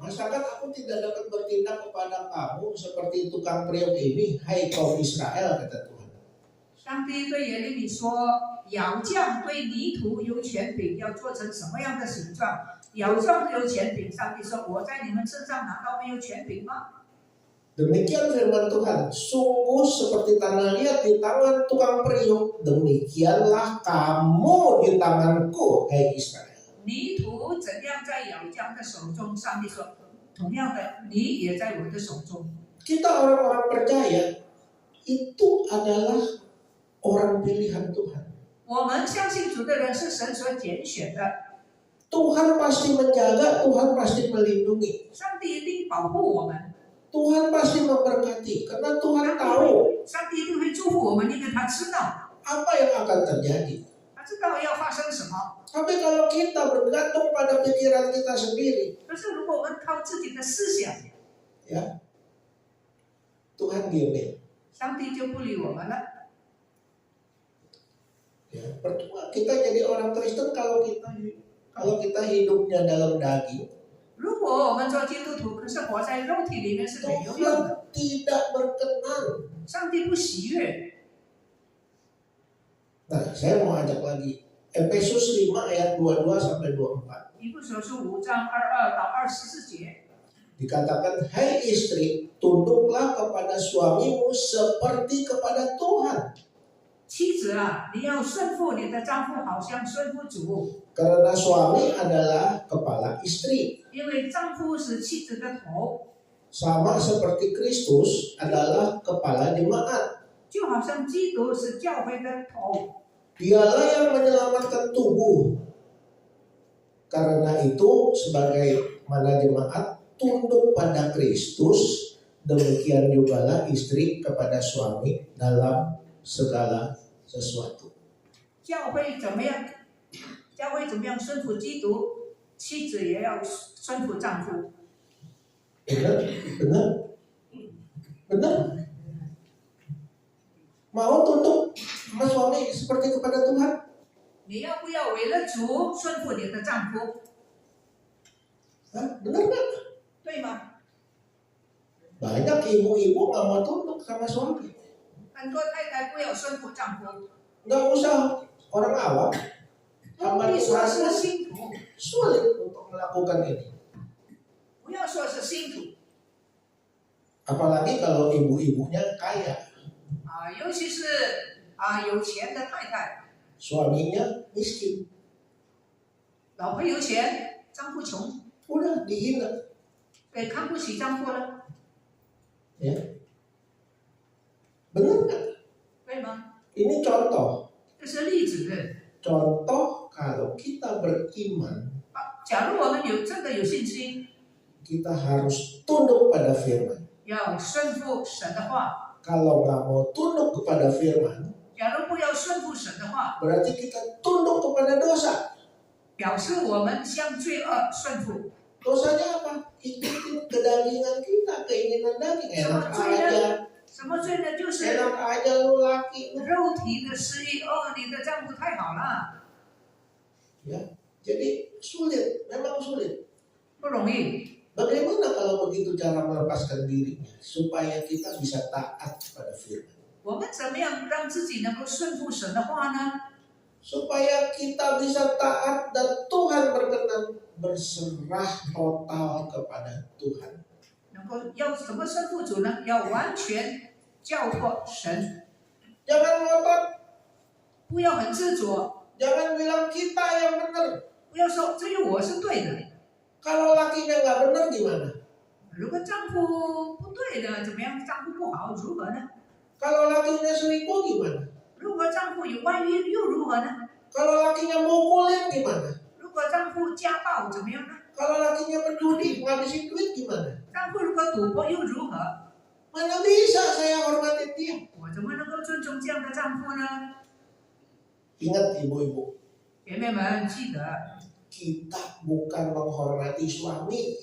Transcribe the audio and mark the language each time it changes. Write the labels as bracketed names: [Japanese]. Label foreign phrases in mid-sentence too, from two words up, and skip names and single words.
[Indonesian] Masakan aku tidak dapat bertindak kepada kamu seperti tukang periuk ini, hai kaum Israel, kata Tuhan. [Chinese] 上帝对耶利米说：“窑匠对泥土有权柄，要做成什么样的形状？窑匠有权柄。” 上帝说：“我在你们身上难道没有权柄吗？” [Indonesian] Demikian firman Tuhan, sungguh seperti tanah liat di tangan tukang periuk, demikianlah kamu di tanganku, hai Israel. [Chinese] 泥土怎样在窑匠的手中？上帝说：“同样的，你也在我的手中。” [Indonesian] Kita orang-orang percaya itu adalah orang pilihan Tuhan. [Chinese] 我们相信主的人是神所拣选的， [Indonesian] Tuhan pasti menjaga, Tuhan pasti melindungi, [Chinese] 上帝一定保护我们， [Indonesian] Tuhan pasti memberkati, karena Tuhan tahu [Chinese] 上帝一定会祝福我们，因为他知道， [Indonesian] apa yang akan terjadi. [Chinese] 他知道要发生什么。 [Indonesian] Tapi kalau kita bergantung pada pikiran kita sendiri, [Chinese] 可是如果我们靠自己的思想， [Indonesian] ya Tuhan diemin. [Chinese] 上帝就不理我们了。 [Indonesian] Ya, percuma kita jadi orang Kristen kalau kita hidupnya dalam daging, [Chinese] 如果我们做基督徒，可是活在肉体里面是没有用的， [Indonesian] Tuhan tidak berkenan. [Chinese] 上帝不喜悦。 [Indonesian] Nah, saya mau ajak lagi Efesus 5 ayat 22 sampai 24. [Chinese] 以弗所书5章22到24节， [Indonesian] Dikatakan, hai istri, tunduklah kepada suamimu seperti kepada Tuhan. [Chinese] 妻子啊，你要顺服你的丈夫，好像顺服主， [Indonesian] Karena suami adalah kepala istri. [Chinese] 因为丈夫是妻子的头。 [Indonesian] sama seperti Kristus adalah kepala jemaat. [Chinese] 就好像基督是教会的头， [Indonesian] Dialah yang menyelamatkan tubuh. Karena itu sebagai mana jemaat tunduk pada Kristus, demikian jugalah istri kepada suami dalam segala sesuatu. [Chinese] 教会怎么样？教会怎么样顺服基督？妻子也要顺服丈夫。 [Indonesian] Benar? Benar? Benar? Mau tunduk sama suami seperti kepada Tuhan? [Chinese] 你要不要为了主顺服你的丈夫？ [Indonesian] Hah? Benar nggak? [Chinese] 对吗？ [Indonesian] Banyak ibu-ibu nggak mau tunduk sama suami. [Chinese] 很多太太不要顺服丈夫， [Indonesian] Nggak usah orang awam. [Chinese] 不 [Indonesian] Hamba [Chinese] 必说 [Indonesian] Tuhan [Chinese] 是信徒， [Indonesian] sulit untuk melakukan ini. [Chinese] 不要说是信徒 [Indonesian] Apalagi kalau ibu-ibunya kaya, [Chinese] 啊，尤其是有钱的太太， [Indonesian] suaminya miskin. [Chinese] 老婆有钱，丈夫穷， [Indonesian] Udah dihina. [Chinese] 对，看不起丈夫了， [Indonesian] Ya. Benar nggak? [Chinese] 对吗？ [Indonesian] Ini contoh. [Chinese] 这是例子。 [Indonesian] Contoh kalau kita beriman, [Chinese] 假如我们真的有信心， [Indonesian] kita harus tunduk pada firman. [Chinese] 要顺服神的话， [Indonesian] Kalau nggak mau tunduk kepada firman, [Chinese] 假如不要顺服神的话， [Indonesian] berarti kita tunduk kepada dosa. [Chinese] 表示我们向罪恶顺服。 [Indonesian] Dosanya apa? Ikutin kedagingan kita, keinginan daging. Enak aja, [Chinese] 什么罪呢？就是 [Indonesian] enak aja lu laki. [Chinese] 肉体的私欲。哦，你的丈夫太好了， [Indonesian] Ya, jadi sulit, memang sulit. [Chinese] 不容易。 [Indonesian] Bagaimana kalau begitu cara melepaskan dirinya supaya kita bisa taat pada firman? [Chinese] 我们怎么样让自己能够顺服神的话呢？ [Indonesian] Supaya kita bisa taat dan Tuhan berkenan berserah total kepada Tuhan. [Chinese] 能够要怎么顺服主呢？要完全交过神， [Indonesian] Jangan ngotot, [Chinese] 不要很执着， [Indonesian] jangan bilang kita yang benar. [Chinese] 不要说只有我是对的。 [Indonesian] Kalau lakinya nggak benar gimana? [Chinese] 如果丈夫不对的，怎么样？丈夫不好，如何呢？ [Indonesian] Kalau lakinya selingkuh gimana? [Chinese] 如果丈夫有外遇，又如何呢？ [Indonesian] Kalau lakinya mukulin gimana? [Chinese] 如果丈夫家暴，怎么样呢？ [Indonesian] Kalau lakinya berjudi ngabisin duit gimana? [Chinese] 丈夫如果赌博，又如何？ [Indonesian] Mana bisa saya hormatin dia? [Chinese] 我怎么能够尊重这样的丈夫呢？ [Indonesian] Ingat ibu-ibu, [Chinese] 姐妹们，记得 [Indonesian] kita bukan menghormati suami,